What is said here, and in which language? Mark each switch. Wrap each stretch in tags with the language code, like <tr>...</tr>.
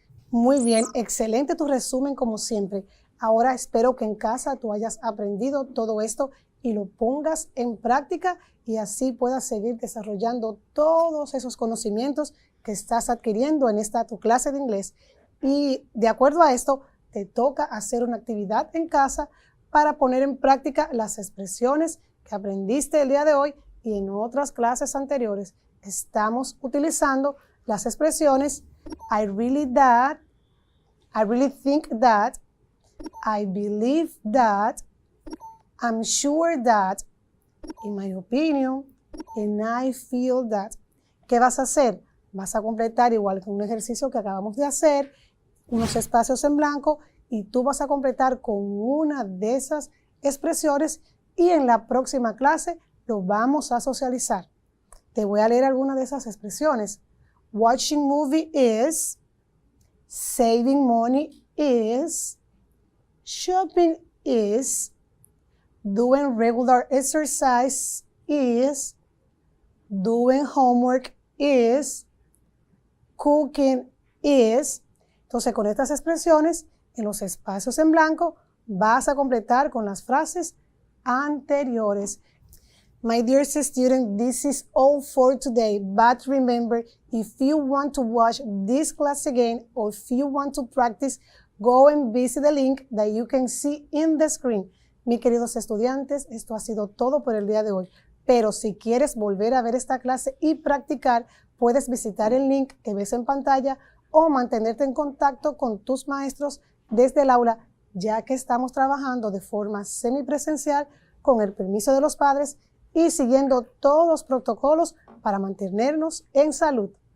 <es>Muy bien, excelente tu resumen como siempre. Ahora espero que en casa tú hayas aprendido todo esto y lo pongas en práctica y así puedas seguir desarrollando todos esos conocimientos que estás adquiriendo en esta tu clase de inglés. Y de acuerdo a esto, te toca hacer una actividad en casa para poner en práctica las expresiones que aprendiste el día de hoy y en otras clases anteriores. Estamos utilizando las expresiones</es> <en>I really that, I really think that, I believe that, I'm sure that, in my opinion, and I feel that.</en> <es>¿Qué vas a hacer? Vas a completar igual que un ejercicio que acabamos de hacer, unos espacios en blanco y tú vas a completar con una de esas expresiones y en la próxima clase lo vamos a socializar. Te voy a leer algunas de esas expresiones.</es> <en>Watching movie is, saving money is, shopping is, doing regular exercise is, doing homework is, cooking is.</en> <es>Entonces, con estas expresiones, en los espacios en blanco, vas a completar con las frases anteriores.</es> <en>My dearest student, this is all for today, but remember, if you want to watch this class again or if you want to practice, go and visit the link that you can see in the screen.</en> <es>Mis queridos estudiantes, esto ha sido todo por el día de hoy, pero si quieres volver a ver esta clase y practicar, puedes visitar el link que ves en pantalla o mantenerte en contacto con tus maestros desde el aula, ya que estamos trabajando de forma semipresencial con el permiso de los padres y siguiendo todos los protocolos para mantenernos en salud.</es>